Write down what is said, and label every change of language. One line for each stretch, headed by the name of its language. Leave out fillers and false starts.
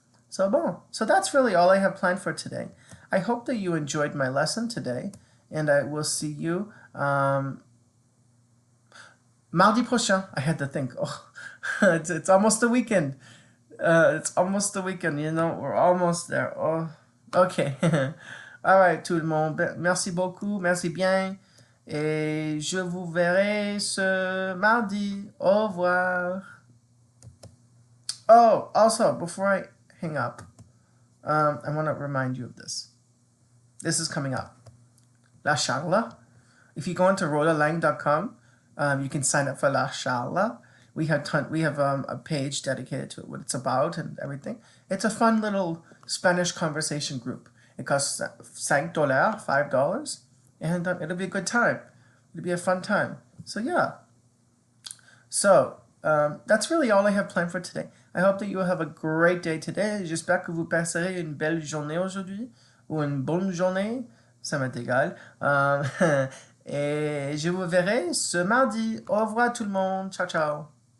English: So bon, so that's really all I have planned for today. I hope that you enjoyed my lesson today, and I will see you
French: mardi prochain.
English: I had to think. Oh, it's almost the weekend. It's almost the weekend, you know, we're almost there. Oh, okay. All right,
French: tout le monde. Merci beaucoup, merci bien. Et je vous verrai ce mardi. Au revoir.
English: Oh, also, before I hang up, I want to remind you of this. This is coming up. La Charla. If you go into rolalang.com, you can sign up for La Charla. We have a page dedicated to it, what it's about and everything. It's a fun little Spanish conversation group. It costs $5, and it'll be a good time. It'll be a fun time. So yeah. So that's really all I have planned for today. I hope that you will have a great day today.
French: J'espère que vous passerez une belle journée aujourd'hui, ou une bonne journée. Ça m'est égal. Et je vous verrai ce mardi. Au revoir tout le monde.
Italian: Ciao, ciao.